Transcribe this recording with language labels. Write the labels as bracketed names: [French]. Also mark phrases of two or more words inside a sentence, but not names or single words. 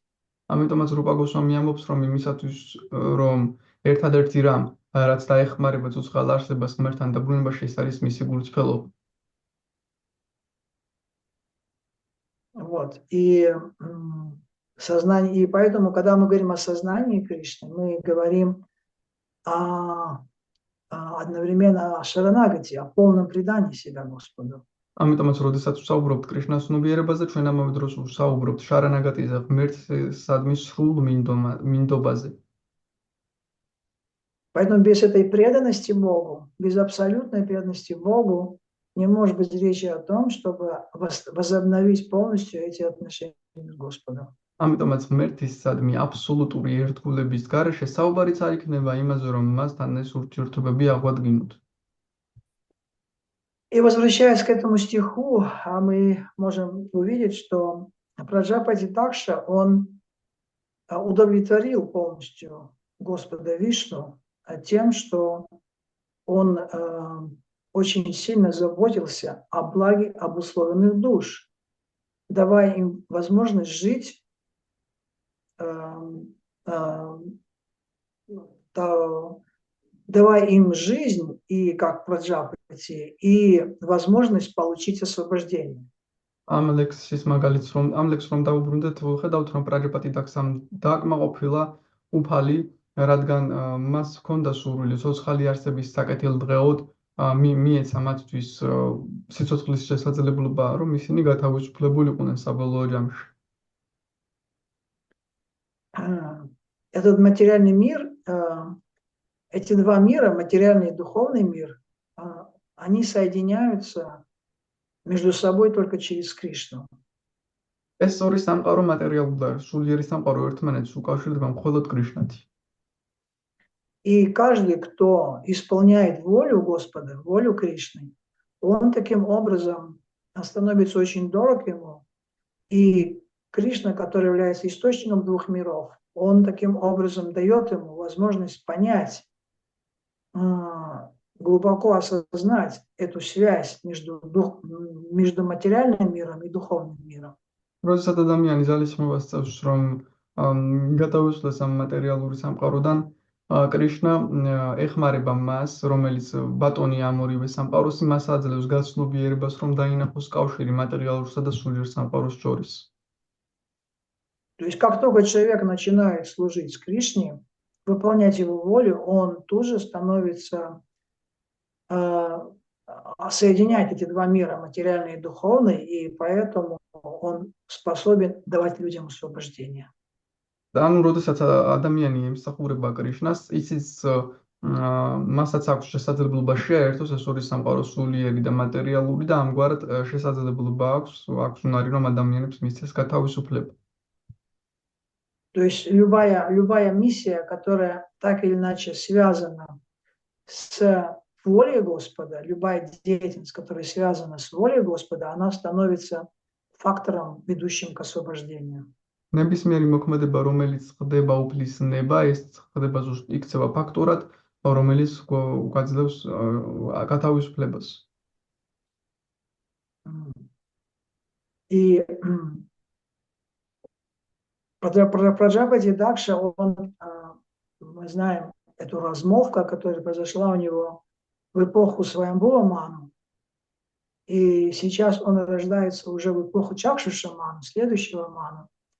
[Georgian] ამიტომაც რუპა გოსვამი ამბობს, რომ იმისათვის, რომ ერთადერთი რამ, რაც დაეხმარება ცოცხალ არსებას ღმერთთან დაბრუნებაში, ეს არის მისი გულწრფელობა. [Russian] Вот. И поэтому, когда мы говорим о сознании Кришны, мы говорим одновременно о шаранагати, о полном предании себя Господу. [Georgian] ამიტომაც, როდესაც ვსაუბრობთ კრიშნას ცნობიერებაზე, ჩვენ ამავე დროს ვსაუბრობთ შარანაგატიზე, ღმერთსადმი სრულ მინდობაზე. [Russian] Поэтому без этой преданности Богу, без абсолютной преданности Богу, не может быть речи о том, чтобы возобновить полностью эти отношения с Господом. [Georgian] ამიტომაც ღმერთისადმი აბსოლუტური ერთგულების გარეშე საუბარიც არ იქნება იმაზე, რომ მასთან ეს ურთიერთობები აღვადგინოთ. [Russian] И возвращаясь к этому стиху, мы можем увидеть, что Праджапати Дакша, он удовлетворил полностью Господа Вишну тем, что он очень сильно заботился о благе обусловленных душ, давая им возможность жить, давая им жизнь и как Праджапати, и возможность получить освобождение. [Georgian] ამ ლექსის მაგალითს რომ დავუბრუნდეთ, ხედავთ, რომ პრაჯაპატი დაქსამ დააკმაყოფილა უფალი, რადგან მას ჰქონდა სურვილი ცოცხალი არსების საკეთილდღეოდ მიეცა მათთვის სიცოცხლის შესაძლებლობა, რომ ისინი გათავისუფლებულიყვნენ საბოლოო ჯამში. [Russian] Этот материальный мир, эти два мира, материальный и духовный мир, они соединяются между собой только через Кришну. [Georgian] ეს ორი სამყარო მატერიალური და სულიერი სამყარო ერთმანეთს უკავშირდება მხოლოდ კრიშნათი. [Russian] И каждый, кто исполняет волю Господа, волю Кришны, он таким образом становится очень дорог ему. И Кришна, который является источником двух миров, он таким образом дает ему возможность понять, глубоко осознать эту связь между материальным миром и духовным миром. [Georgian] როდესაც ადამიანი ძალისხმევას წევს, რომ გადავისვლეს ამ მატერიალური სამყაროდან, კრიშნა ეხმარება მას, რომელიც ბატონი ამ ორივე სამყაროს, იმას აძლევს გაცნობიერებას, რომ დაინახოს კავშირი მატერიალურსა და სულიერ სამყაროს შორის. [Russian] То есть, как только человек начинает служить Кришне, выполнять его волю, он тут же становится соединять эти два мира, материальный и духовный, и поэтому он способен давать людям освобождение. [Georgian] და ანუ როდესაც ადამიანი ემსახურება კრიშნას, ისიც მასაც აქვს შესაძლებლობა შეერთოს ეს ორი სამყარო, სულიერი და მატერიალური, და ამგვარად შესაძლებლობა აქვს უნარი, რომ ადამიანებს მისცეს გათავისუფლება. [Russian] То есть любая миссия, которая так или иначе связана с волей Господа, любая деятельность, которая связана с волей Господа, она становится фактором, ведущим к освобождению. [Georgian] ნებისმიერი მოქმედება, რომელიც ხდება უფლის ნება, ეს ხდება ზუსტ იქცევა ფაქტორად, რომელიც გვაძლევს გათავისუფლებას. [Russian] И Праджапати Дакша, мы знаем эту размолвку, которая произошла у него в эпоху Сваямбува Ману. И сейчас он рождается уже в эпоху Чакшуша Ману, следующего Ману.